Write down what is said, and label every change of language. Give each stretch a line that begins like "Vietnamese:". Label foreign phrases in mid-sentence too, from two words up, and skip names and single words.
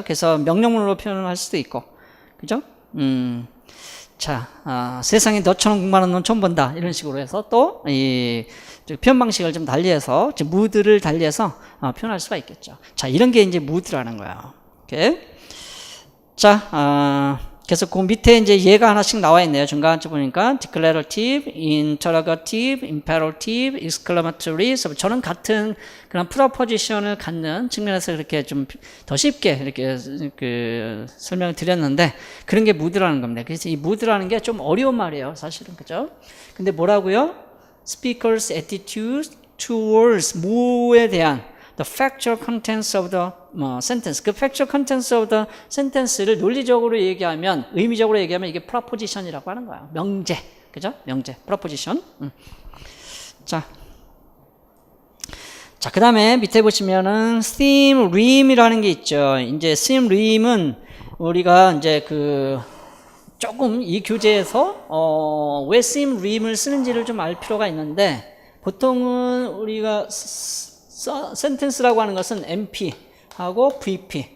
Korean: 그래서 명령문으로 표현할 수도 있고 그죠? 자, 세상에 너처럼 공부하는 놈 처음 본다 이런 식으로 해서 또 이 표현 방식을 좀 달리해서 무드를 달리해서 표현할 수가 있겠죠. 자, 이런 게 이제 무드라는 거예요. 오케이. 자, 그래서 그 밑에 이제 얘가 하나씩 나와 있네요. 중간쯤 보니까 declarative,
English: interrogative, imperative, exclamatory.
Korean: 저는 같은 그런 프로포지션을 갖는 측면에서 이렇게 좀 더 쉽게 이렇게 그 설명을 드렸는데 그런 게 무드라는 겁니다. 그래서 이 무드라는 게 좀 어려운 말이에요, 사실은 그죠? 근데 뭐라고요?
English: Speaker's attitude towards
Korean: 뭐에 대한
English: the factual contents of the sentence.
Korean: 그
English: factual contents of the sentence
Korean: 를 논리적으로 얘기하면, 의미적으로 얘기하면 이게 proposition이라고 하는 거야. 명제, 그죠? 명제, proposition. 자, 그 다음에 밑에 보시면은
English: theme, rim
Korean: 이라는 게 있죠. 이제
English: theme, rim
Korean: 은 우리가 이제 그 조금 이 교재에서 왜
English: theme, rim
Korean: 을 쓰는지를 좀 알 필요가 있는데 보통은 우리가 센텐스라고 하는 것은 MP 하고 VP.